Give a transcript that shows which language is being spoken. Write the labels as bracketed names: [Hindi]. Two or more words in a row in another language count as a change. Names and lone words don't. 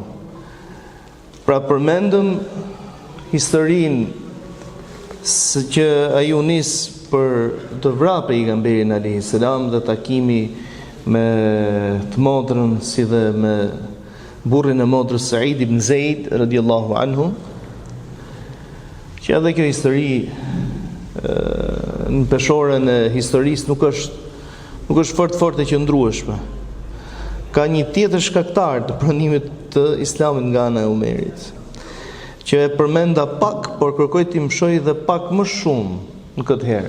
[Albanian] Pra përmendëm historinë se që ai u nis për të vrarë pejgamberin [Arabic] عليه السلام [Albanian] dhe takimi me të motrën si dhe me burrin e motrës Said ibn Zaid [Arabic] رضي الله عنه. [Albanian] Që edhe kjo histori në peshorën e historisë nuk është fort e qëndrueshme. Ka një tjetër shkaktar të pranimit të Islamit nga ana e Umerit, që e përmenda pak, por kërkoj t'i mshoj dhe pak më shumë në këtë herë.